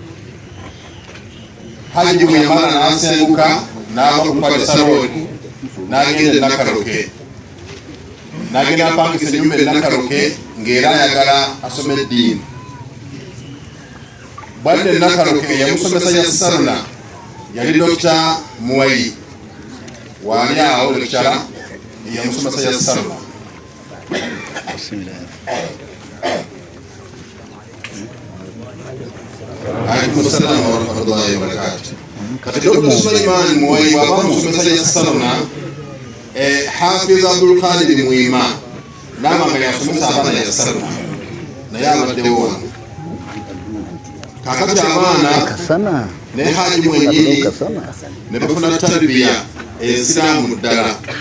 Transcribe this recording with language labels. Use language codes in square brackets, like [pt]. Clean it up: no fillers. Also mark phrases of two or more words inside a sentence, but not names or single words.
[lg] Haji bwe yamala n'asenguka n'ava ku Palisa Road n'agenda e Nakaroke n'agenda apangisa ennyumba e Nakaroke ng'era ayagala asome eddiini. Bwadde e Nakaroke yamusomesa yassarna yali Dr. Muwayi wali awo lecturer yamusomesa yassarna. [ar] عليكم السلام و رحمة الله و بركاته. [lg] Kati Dr. Sulaiman Muwayi waba musomesa yassarna Hafiz Abdul Qadir Muima namanga yasomesa abaana yassarna naye abaddewo wano. Kakati abaana ne Haji mwennyini ne bafuna tarbiya esiraamu ddala.